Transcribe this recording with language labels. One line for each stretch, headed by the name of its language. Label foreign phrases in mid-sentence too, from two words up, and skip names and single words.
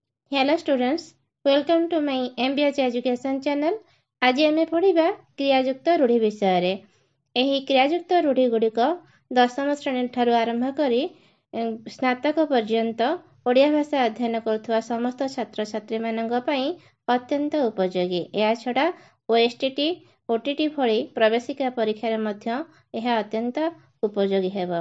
English: Hello students, welcome to my MBH Education channel.
Odia: ଆଜି ଆମେ ପଢ଼ିବା କ୍ରିୟାଯୁକ୍ତ ରୂଢ଼ି ବିଷୟରେ। ଏହି କ୍ରିୟାଯୁକ୍ତ ରୂଢ଼ି ଗୁଡ଼ିକ ଦଶମ ଶ୍ରେଣୀ ଠାରୁ ଆରମ୍ଭ କରି ସ୍ନାତକ ପର୍ଯ୍ୟନ୍ତ ଓଡ଼ିଆ ଭାଷା ଅଧ୍ୟୟନ କରୁଥିବା ସମସ୍ତ ଛାତ୍ରଛାତ୍ରୀମାନଙ୍କ ପାଇଁ ଅତ୍ୟନ୍ତ ଉପଯୋଗୀ। ଏହା ଛଡ଼ା OSTT, OTT ଭଳି ପ୍ରବେଶିକା ପରୀକ୍ଷାରେ ମଧ୍ୟ ଏହା ଅତ୍ୟନ୍ତ ଉପଯୋଗୀ ହେବ।